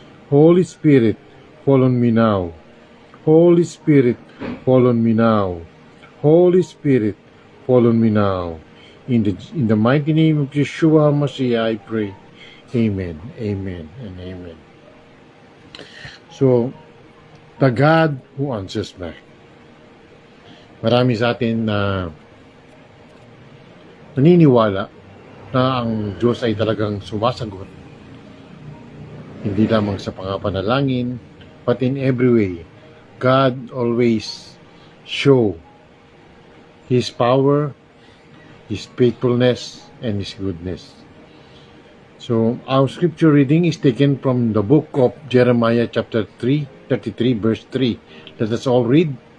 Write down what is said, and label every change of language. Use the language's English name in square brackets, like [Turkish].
[English] Holy Spirit, fall on me now. Holy Spirit, fall on me now. Holy Spirit, fall on me now. In the mighty name of Yeshua HaMashiach, I pray. Amen, amen, and amen. So, the God who answers back. [Filipino] Marami sa atin na naniniwala na ang Diyos ay talagang sumasagot. Hindi lamang sa pangapanalangin, [English] but in every way. God always show His power, His faithfulness, and His goodness. So, our scripture reading is taken from the book of Jeremiah chapter 33, verse 3. Let us all read.